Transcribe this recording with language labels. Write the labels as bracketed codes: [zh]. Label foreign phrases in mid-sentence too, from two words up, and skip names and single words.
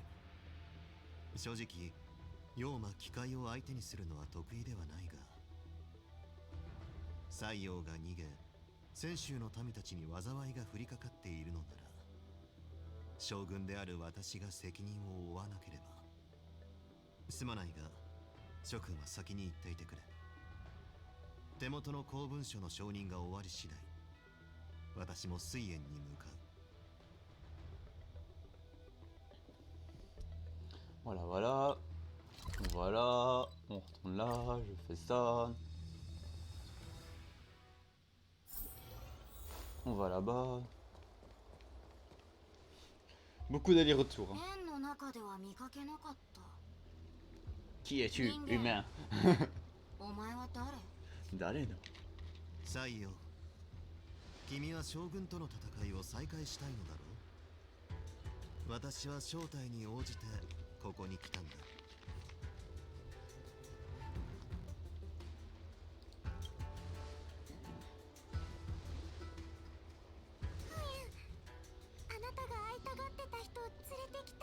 [ja] 正直妖魔機械を相手にするのは得意ではないが、西洋が逃げ泉州の民たちに災いが降りかかっているのなら、将軍である私が責任を負わなければ。すまないが諸君は先に行っていてくれ。手元の公文書の承認が終わり次第、私も水縁に向かう。 [fr] Voilà, voilà. Voilà. On retourne là, je fais ça. On va là-bas. Beaucoup d'allers-retours. Hein. [ja] 円の中では見かけなかった。 [fr] Qui es-tu, Ningen. humain? [ja] お前は誰？ [fr] D'aller, non. [ja] 西洋、君は将軍との戦いを再開したいのだろう。私は招待に応じてここに来たんだ。あなたが会いたがってた人を連れてきた。